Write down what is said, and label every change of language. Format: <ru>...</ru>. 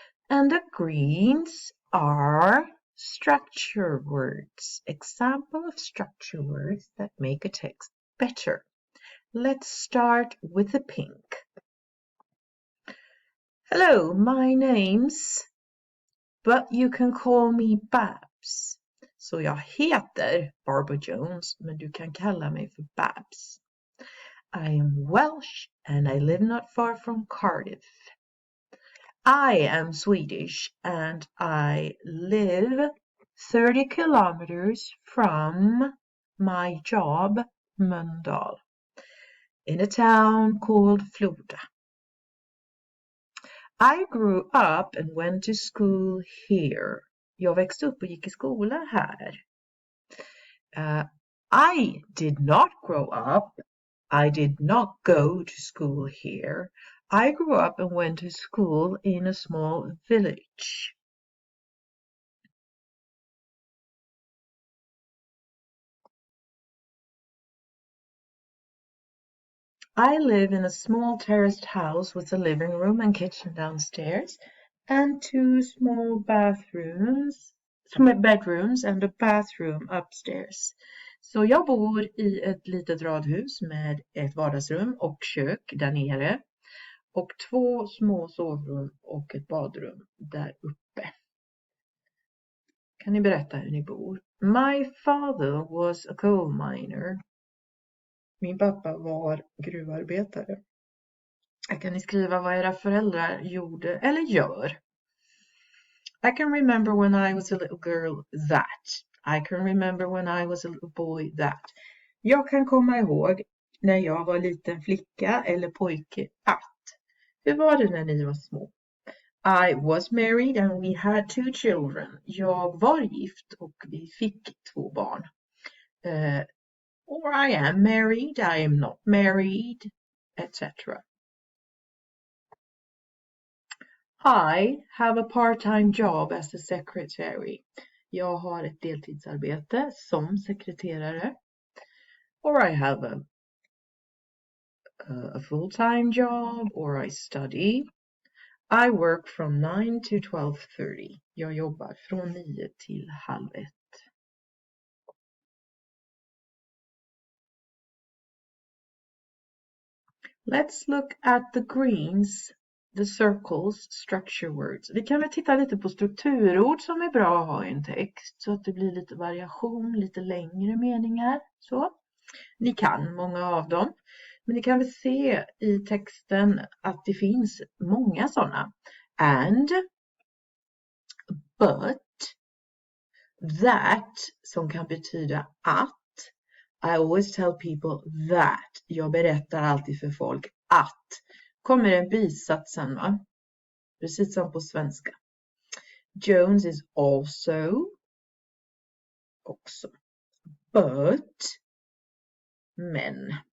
<en>And the greens are structure words, example of structure words that make a text better. Let's start with the pink. Hello, my name's, but you can call me Babs.</en> <sv>Så jag heter Barbara Jones, men du kan kalla mig för Babs.</sv> <en>I am Welsh and I live not far from Cardiff. I am Swedish and I live 30 kilometers from my job, Mölndal, in a town called Floda. I grew up and went to school here.</en> <sv>Jag växte upp och gick i skola här.</sv> <en>I did not grow up. I did not go to school here. I grew up and went to school in a small village. I live in a small terraced house with a living room and kitchen downstairs and two small bedrooms and a bathroom upstairs.</en> <sv>Så jag bor i ett litet radhus med ett vardagsrum och kök där nere och två små sovrum och ett badrum där uppe. Kan ni berätta hur ni bor?</sv> <en>My father was a coal miner.</en> <sv>Min pappa var gruvarbetare. Kan ni skriva vad era föräldrar gjorde eller gör?</sv> <en>I can remember when I was a little girl that. I can remember when I was a little boy that.</en> <sv>Jag kan komma ihåg när jag var liten flicka eller pojke att. Hur var det när ni var små?</sv> <en>I was married and we had two children.</en> <sv>Jag var gift och vi fick två barn.</sv> <en>Or I am married, I am not married, etc. I have a part-time job as a secretary.</en> <sv>Jag har ett deltidsarbete som sekreterare.</sv> <en>Or I have a full-time job, or I study. I work from 9 to 12:30.</en> <sv>Jag jobbar från 9 till 12:30.</sv> <en>Let's look at the greens, the circles, structure words.</en> <sv>Vi kan väl titta lite på strukturord som är bra att ha i en text så att det blir lite variation, lite längre meningar. Så. Ni kan många av dem, men ni kan väl se i texten att det finns många sådana.</sv> <en>And, but, that</en> <sv>som kan betyda att.</sv> <en>I always tell people that.</en> <sv>Jag berättar alltid för folk att. Kommer en bisats sen va? Precis som på svenska.</sv> <en>Jones is also. Också. But. Men.</en>